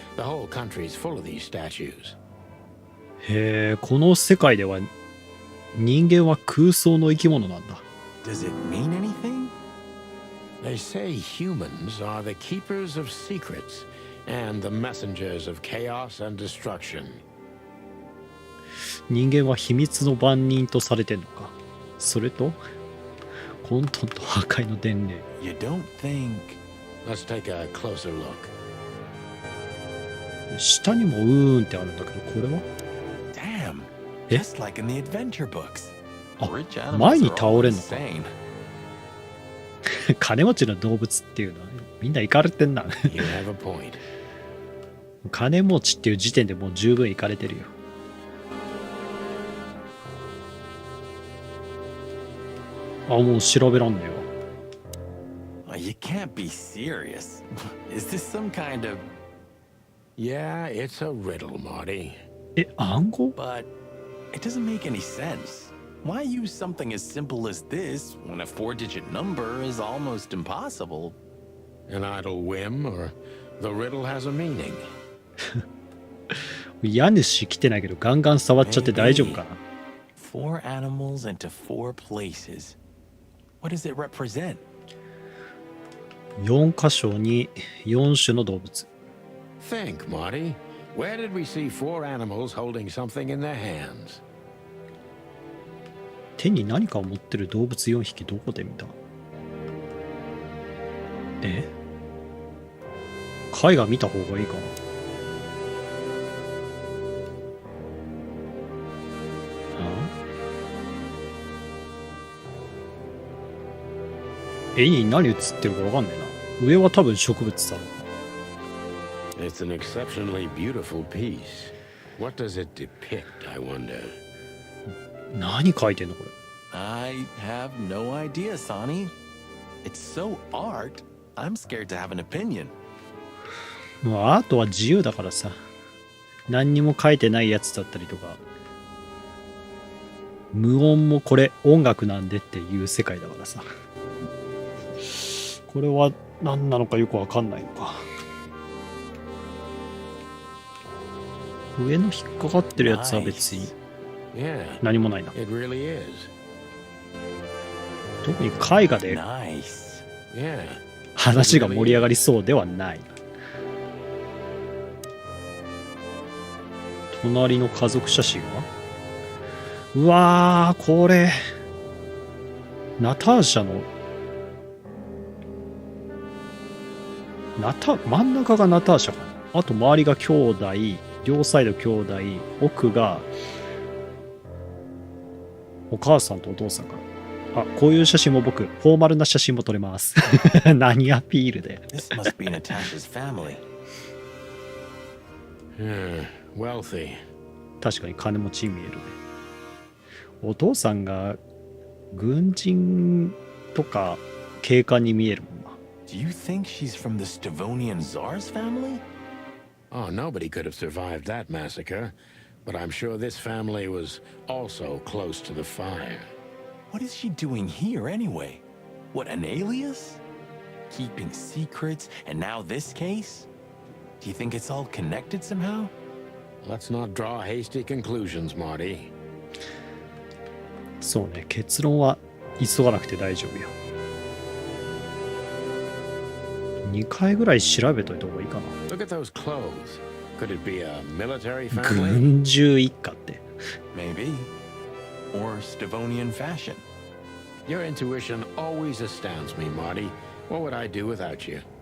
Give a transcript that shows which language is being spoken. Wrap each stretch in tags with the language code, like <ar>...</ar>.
<en>The whole country's full of these statues.</en> <ja>へえ、この世界では人間は空想の生き物なんだ。</ja> <en>Does it mean anything? They say humans are the keepers of secrets and the messengers of chaos and destruction.</en> <ja>人間は秘密の番人とされてんのか。それと混沌と破壊の伝令。</ja> <en>You don't think... Let's take a closer look.</en> <ja>下にもうーんってあるんだけど、これは</ja> <en>Damn. え Just like in the adventure books. あ、 Rich animals</en> <ja>前に</ja> <en>are</en> <ja>倒</ja> <en>all</en> <ja>れんのか。</ja> <en>insane.</en> <ja>金持ちの動物っていうのはみんなイカれてんな。</ja> <en>You have a point.</en> <ja>金持ちっていう時点でもう十分イカれてるよ。もう調べらんねえわ。</ja> <en>You can't be serious. Is this some kind of... Yeah, it's a riddle, Marty.</en> <ja>暗号</ja> <en>But it doesn't make any sense. Why use something as simple as this when a 4-digit number is almost impossible? An idle whim, or the riddle has a meaning.</en> <ja>家主来てないけどガンガン触っちゃって大丈夫かな。</ja> <en>4 animals into 4 places. What does it represent?</en> <ja>4箇所に4種の動物。</ja> <en>Think, Marty. Where did we see 4 animals holding something in their hands?</en> <ja>手に何かを持ってる動物4匹どこで見た？絵画見た方がいいかな。絵に何映ってるかわかんないな。上は多分植物だろう。</ja> <en>It's an exceptionally beautiful piece. What does it depict, I wonder?</en> <ja>何書いてんのこれ。</ja> <en>I have no idea, Sonny. It's so art, I'm scared to have an opinion.</en> <ja>もうアートは自由だからさ。何にも書いてないやつだったりとか。無音もこれ音楽なんでっていう世界だからさ。これは何なのかよくわかんないのか。上の引っかかってるやつは別に</ja> <en>Yeah,</en> <ja>何もないな。</ja> <en>it really is.</en> <ja>特に絵画で</ja> <en>Nice. Yeah.</en> <ja>話が盛り上がりそうではない。隣の家族写真は、うわー、これナターシャの真ん中がナターシャかな。あと周りが兄弟、両サイド兄弟、奥がお母さんとお父さんかな。あ、こういう写真も僕、フォーマルな写真も撮れます。何アピールで。</ja> <en>This must be Natasha's family. Wealthy.</en> <ja>確かに金持ちに見えるね。お父さんが軍人とか警官に見えるもんな。</ja> <en>Do you think she's from the Stavonian Tsar's family? Oh, nobody could have survived that massacre, but I'm sure this family was also close to the fire. What is she doing here anyway? What, an alias? Keeping secrets, and now this case? Do you think it's all connected somehow? Let's not draw hasty conclusions, Marty.</en> <ja>そうね、結論は急がなくて大丈夫よ。 2回ぐらい調べといた方がいいかな。</ja> <en>Look at those clothes. Could it be a military family?</en> <ja>軍中一家って。</ja> <en>Maybe. Or Stavonian fashion. Your intuition always astounds me, Marty. What would I do without you?</en>